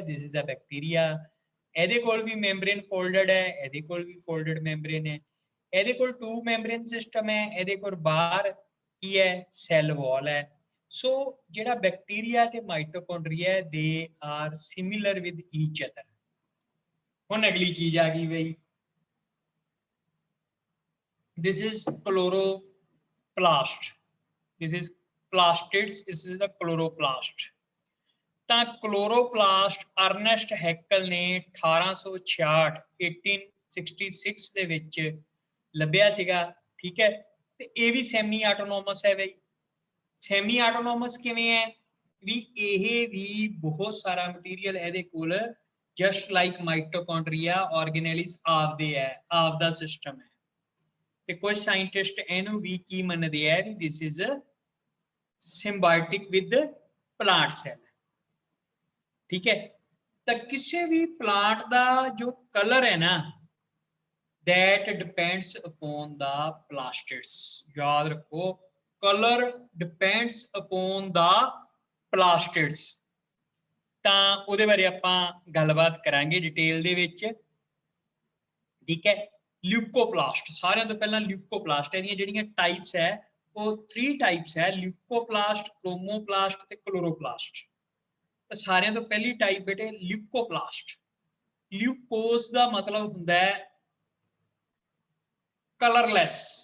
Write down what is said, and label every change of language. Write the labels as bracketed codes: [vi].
[en] This is the bacteria. [pa] ਇਹਦੇ ਕੋਲ ਵੀ membrane folded ਹੈ, ਇਹਦੇ ਕੋਲ ਵੀ ਫੋਲਡਡ ਮੈਂਬਰੇਨ ਹੈ। ਇਹਦੇ ਕੋਲ 2 ਮੈਂਬਰੇਨ ਸਿਸਟਮ ਹੈ, ਇਹਦੇ ਕੋਲ ਬਾਹਰ ਕੀ ਹੈ? ਸੈੱਲ ਵਾਲ ਹੈ। ਸੋ ਜਿਹੜਾ ਬੈਕਟੀਰੀਆ ਤੇ mitochondria [en] ਦੇ are similar with each other. [pa] ਹੁਣ ਅਗਲੀ ਚੀਜ਼ ਆ ਗਈ ਬਈ, [en] this is chloroplast, this is plastids, this is the chloroplast। [pa] ਤਾਂ ਕਲੋਰੋਪਲਾਸਟ ਅਰਨੈਸਟ ਹੈਕਲ ਨੇ 1866 1866 ਦੇ ਵਿੱਚ ਲੱਭਿਆ ਸੀਗਾ, ਠੀਕ ਹੈ। ਤੇ ਇਹ ਵੀ ਸੈਮੀ ਆਟੋਨੋਮਸ ਹੈ ਬਈ। ਸੈਮੀ ਆਟੋਨੋਮਸ ਕਿਵੇਂ ਹੈ? ਵੀ ਇਹ ਵੀ ਬਹੁਤ ਸਾਰਾ ਮਟੀਰੀਅਲ ਇਹਦੇ ਕੋਲ [en] just like [pa] ਮਾਈਟੋਕੌਂਡਰੀਆ ਆਰਗੇਨੇਲਿਸ ਆਪਦੇ ਹੈ, ਆਪਦਾ ਸਿਸਟਮ ਹੈ। ਤੇ ਕੁਝ ਸਾਇੰਟਿਸਟ ਇਹਨੂੰ ਵੀ ਕੀ ਮੰਨਦੇ ਆ ਵੀ [en] this is symbiotic with plant cell, [pa] ਠੀਕ ਹੈ। ਤਾਂ ਕਿਸੇ ਵੀ ਪਲਾਂਟ ਦਾ ਜੋ ਕਲਰ ਹੈ ਨਾ, [en] that depends upon the plastids। [pa] ਯਾਦ ਰੱਖੋ, [en] color depends upon the plastids। [pa] ਤਾਂ ਉਹਦੇ ਬਾਰੇ ਆਪਾਂ ਗੱਲਬਾਤ ਕਰਾਂਗੇ ਡਿਟੇਲ ਦੇ ਵਿੱਚ, ਠੀਕ ਹੈ। ਲਿਊਕੋਪਲਾਸਟ, ਸਾਰਿਆਂ ਤੋਂ ਪਹਿਲਾਂ ਲਿਊਕੋਪਲਾਸਟ, ਇਹਦੀਆਂ ਜਿਹੜੀਆਂ ਟਾਈਪਸ ਹੈ ਉਹ 3 ਟਾਈਪਸ ਹੈ, ਲਿਊਕੋਪਲਾਸਟ, ਕ੍ਰੋਮੋਪਲਾਸਟ ਤੇ ਕਲੋਰੋਪਲਾਸਟ। ਤਾਂ ਸਾਰਿਆਂ ਤੋਂ ਪਹਿਲੀ ਟਾਈਪ ਬੇਟੇ ਲਿਊਕੋਪਲਾਸਟ। ਲਿਊਕੋਸ ਦਾ ਮਤਲਬ ਹੁੰਦਾ ਹੈ ਕਲਰਲੈਸ।